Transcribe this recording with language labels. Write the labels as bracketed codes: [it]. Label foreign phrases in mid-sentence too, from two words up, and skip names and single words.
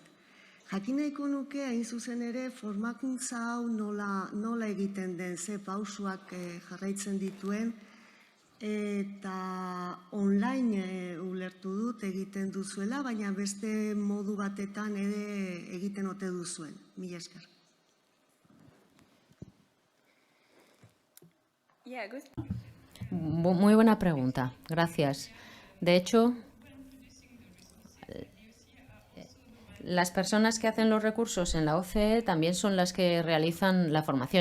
[eu] Jakin nahiko nuke hain zuzen ere formakuntza hau nola egiten den, ze pausuak jarraitzen dituen, eta online ulertu dut egiten duzuela, baina beste modu batetan ere egiten ote duzuen. Mila esker. [es] Muy buena pregunta. Gracias. De hecho, las personas que hacen los recursos en la OCE también son las que realizan la formación.